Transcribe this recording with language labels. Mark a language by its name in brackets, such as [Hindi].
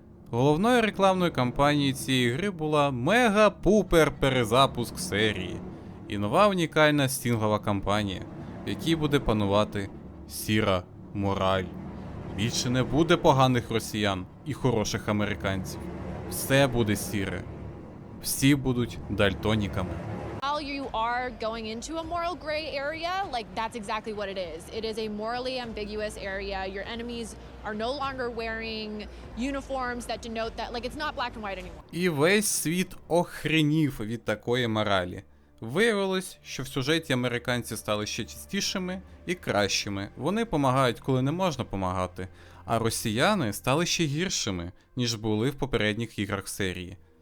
[Ukrainian] Головною рекламною кампанією цієї гри була мега-пупер перезапуск серії і нова унікальна стінгова кампанія, в якій буде панувати сіра мораль. Більше не буде поганих росіян і хороших американців. Все буде сіре. Всі будуть дальтоніками. [English] While you are going into a moral gray area, like that's exactly what it is. It is a morally ambiguous area. Your enemies are no longer wearing uniforms that denote that, like, it's not black and white anymore. [Ukrainian] І весь світ охренів від такої моралі. Виявилось, що в сюжеті американці стали ще чистішими і кращими. Вони помагають, коли не можна помагати. А росіяни стали ще гіршими, ніж були в попередніх іграх серії.